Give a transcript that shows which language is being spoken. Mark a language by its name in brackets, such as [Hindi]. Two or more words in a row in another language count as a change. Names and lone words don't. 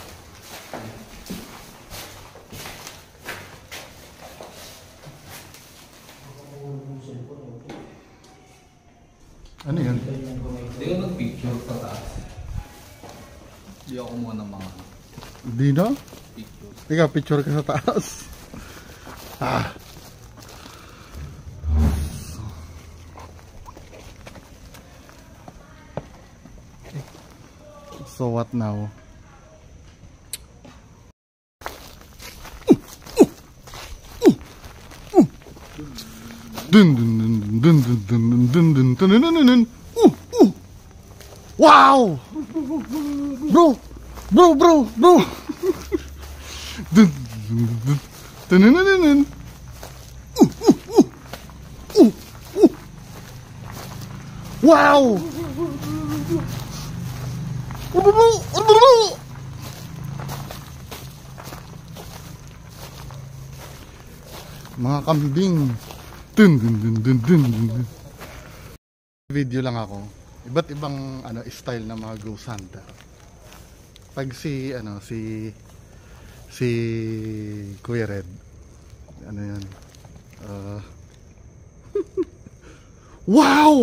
[Filipino] Ano yun? Hindi ka nag-picture sa taas. Hindi ako muna mga Di na? picture. Ikaw, picture ka sa taas. [English] So what now? Dun dun dun dun dun dun dun dun dun dun dun dun. Wow! Bro! Bro! Dun dun dun dun dun dun dun. [Filipino] Wow! Mga kambing. Dun dun dun dun dun dun. Video lang ako. Iba't ibang style ng mga [English] ghost hunter. [Filipino] Pag si Kuya Red. Ano 'yan? Wow!